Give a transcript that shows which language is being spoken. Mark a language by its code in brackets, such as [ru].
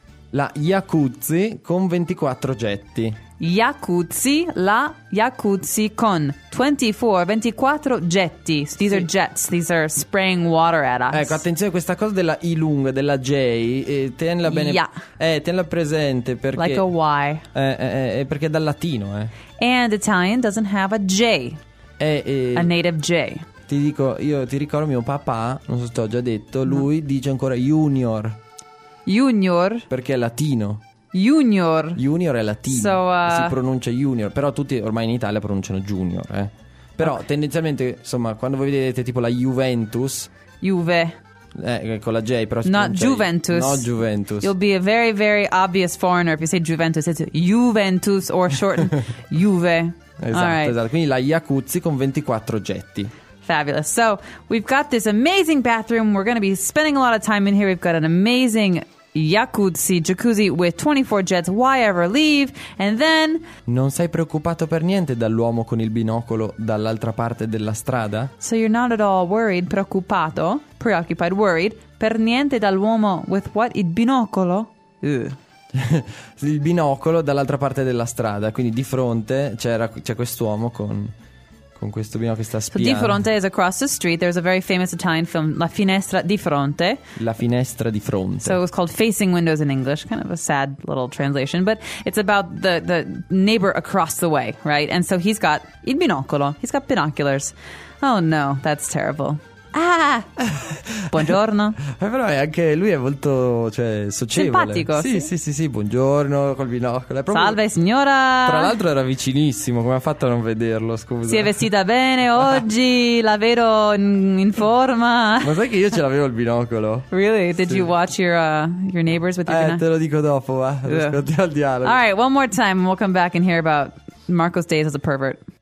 [it] La jacuzzi con 24 getti. Jacuzzi, la jacuzzi con 24 getti. [en] So these [it] sì. [en] are jets, these are spraying water at us. [it] Ecco, attenzione, questa cosa della I lunga, della J, tenla bene. [en] Yeah. [it] Tenla presente perché. [en] Like a Y. [it] Perché è dal latino, [en] And Italian doesn't have a J. A native J. [it] Ti dico, io ti ricordo mio papà, non so se ho già detto, lui dice ancora junior. [en] Junior? [it] Perché è latino. [en] Junior? [it] Junior è latino, so, si pronuncia junior, però tutti ormai in Italia pronunciano junior, Però okay. tendenzialmente, insomma, quando voi vedete tipo la Juventus. Juve. Con la J, però si pronuncia Juventus. No Juventus. [en] You'll be a very, very obvious foreigner if you say Juventus, it's Juventus or shortened Juve. [it] Esatto, [en] right. [it] esatto, quindi la jacuzzi con 24 getti. [en] Fabulous. So we've got this amazing bathroom. We're going to be spending a lot of time in here. We've got an amazing jacuzzi with 24 jets. Why ever leave? And then... [it] Non sei preoccupato per niente dall'uomo con il binocolo dall'altra parte della strada? [en] So you're not at all worried, preoccupato, preoccupied, worried, [it] per niente dall'uomo [en] with what? [it] Il binocolo? Il binocolo dall'altra parte della strada. Quindi di fronte c'è quest'uomo con... Con questo binocolo che sta spiando. [en] So di fronte is across the street. There's a very famous Italian film, La finestra di fronte. [it] La finestra di fronte. [en] So it was called Facing Windows in English. Kind of a sad little translation, but it's about the neighbor across the way, right? And so he's got il binocolo. He's got binoculars. Oh no, that's terrible. Ah! Buongiorno. [it] Però è anche lui è molto, cioè, socievole. Simpatico. Sì, sì, sì, sì, sì, buongiorno col binocolo. Proprio... Salve signora. Tra l'altro era vicinissimo, come ha fatto a non vederlo, scusa. Si è vestita bene oggi, la vedo in forma. Ma sai che io ce l'avevo il binocolo? [en] Really? Did sì. you watch your neighbors with your [it] binocolo? Te lo dico dopo, va. Ascolti al dialogo. [en] All right, one more time and we'll come back and hear about Marco's days as a pervert.